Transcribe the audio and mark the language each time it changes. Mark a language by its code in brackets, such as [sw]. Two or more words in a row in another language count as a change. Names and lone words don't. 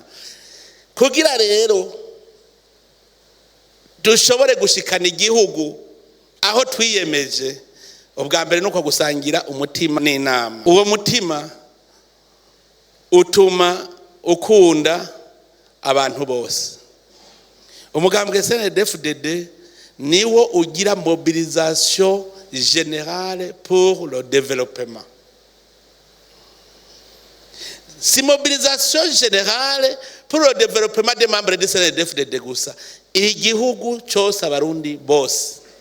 [rn] Kugira rero dushobore gushikana igihugu aho twiyemeje, ubwa mbere nuko gusangira umutima n'inama. Uwo mutima utuma ukunda abantu bose. Umugambwe CNDD-FDD niwo ugira [fr] mobilisation générale pour le développement. Si mobilisation générale pour le développement des membres de CNDD-FDD [rn] gusa, igihugu cyose abarundi bose